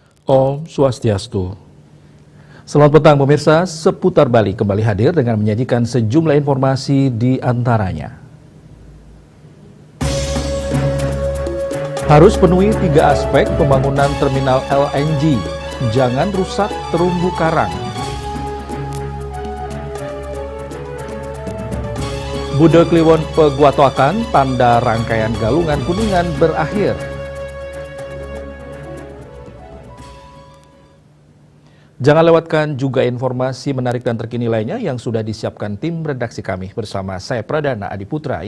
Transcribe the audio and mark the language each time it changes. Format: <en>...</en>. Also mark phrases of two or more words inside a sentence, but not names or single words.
<id>Om Swastiastu. Selamat petang pemirsa, Seputar Bali kembali hadir dengan menyajikan sejumlah informasi di antaranya. Harus penuhi 3 aspek pembangunan terminal LNG, jangan rusak terumbu karang. Bude Kliwon Peguatoakan, tanda rangkaian Galungan Kuningan berakhir. Jangan lewatkan juga informasi menarik dan terkini lainnya yang sudah disiapkan tim redaksi kami bersama saya Pradana Adiputra.</id>